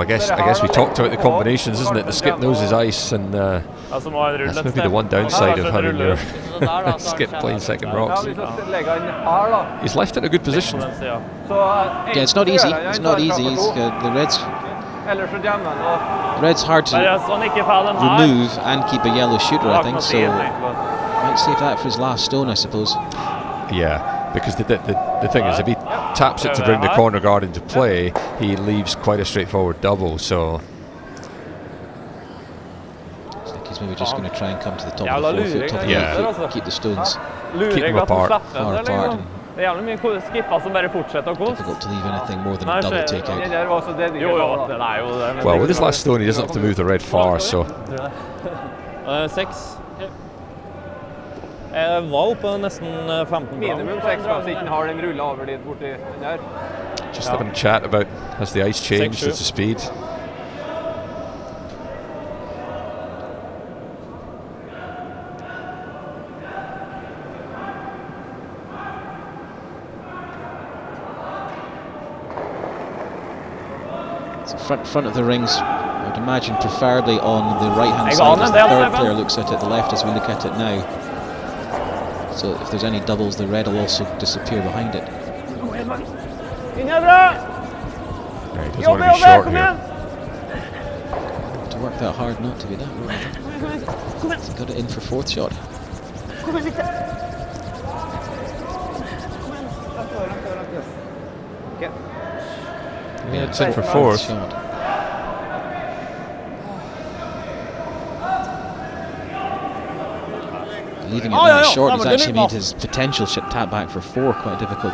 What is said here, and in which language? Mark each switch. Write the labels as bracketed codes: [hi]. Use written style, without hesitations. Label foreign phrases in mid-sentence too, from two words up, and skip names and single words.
[en] I guess we talked about the combinations, isn't it? The skip knows his ice, and that's maybe the one downside of having your skip playing second rocks. He's left in a good position. Yeah, it's not easy. It's not easy. The Reds Red's hard to [no] Bare så han ikke får den her. [en] remove and keep a yellow shooter, I [no] Bak [en] think, [no] noe [en] so [no] tid, egentlig. [en] might save that for his last stone, I suppose. Yeah, because the thing is, if he taps it to bring the corner guard into play, he leaves quite a straightforward double. So I think he's maybe just going to try and come to the top [no] Jævla [en] of the 4 foot, [no] luring, [en] top of [no] ja. [en] the 8 foot, keep the stones [no] Lurer [en] Keep them [no] jeg at han [en] apart. [no] slipper [en] far [no] den, eller [en] apart. [no] liksom. Det er jævlig mye skipper som bare fortsetter å koste. [en] Difficult to leave anything more than [no] Nei, [en] a double [no] skjer- [en] takeout. [no] Jo, det er jo det. men [en] well, [no] det- [en] with his last stone, he doesn't have to move the red far. So 6. [no] Jeg var oppe nesten 15 Minimum 6 da, så ikke han har den rullet over dit borti den der. [en] just having a chat about, has the ice changed? 6-7. Has the speed? So front of the rings, I would imagine preferably on the right hand Hey, side go on as the then, third Evan. player looks at it, the left as we look at it now. So if there's any doubles, the red will also disappear behind it. [no] Inne bra! [en] Yeah, he doesn't [no] Jobbe, [en] want to be [no] jobbe, [en] short [no] kom [en] here. [no] igjen! [en] To work that hard not to be that wrong. He's got it in for 4th shot. [no] Kom igjen, litt. [en] Okay. Yeah, it's in for 4th 4th. shot. Leaving it that short has actually made his potential tap back for 4 quite difficult.